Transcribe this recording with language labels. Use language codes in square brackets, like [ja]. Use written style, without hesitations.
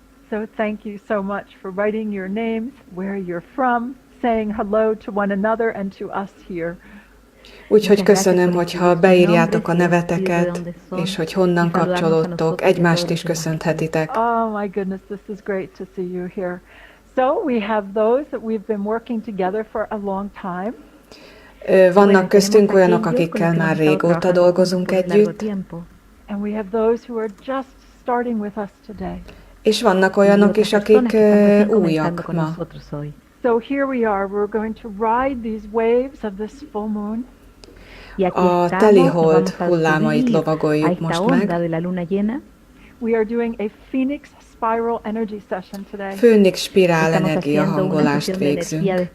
[en] So thank you so much for writing your names, where you're from, saying hello to one another and to us here. [hu] Úgyhogy köszönöm, hogyha beírjátok a neveteket, és hogy honnan kapcsolódtok, egymást is köszönthetitek. [en] Oh my goodness, this is great to see you here. So we have those that we've been working together for a long time. [hu] Vannak köztünk olyanok, akikkel már régóta dolgozunk együtt. [en] And we have those who are just starting with us today. [hu] És vannak olyanok is, akik újak ma. [en] So here we are, we're going to ride these waves of this full moon. [hu] A teli hold hullámait lovagoljuk most meg. [en] We are doing a Phoenix spiral energy session today. [hu] Főnix spirál energia hangolást végzünk.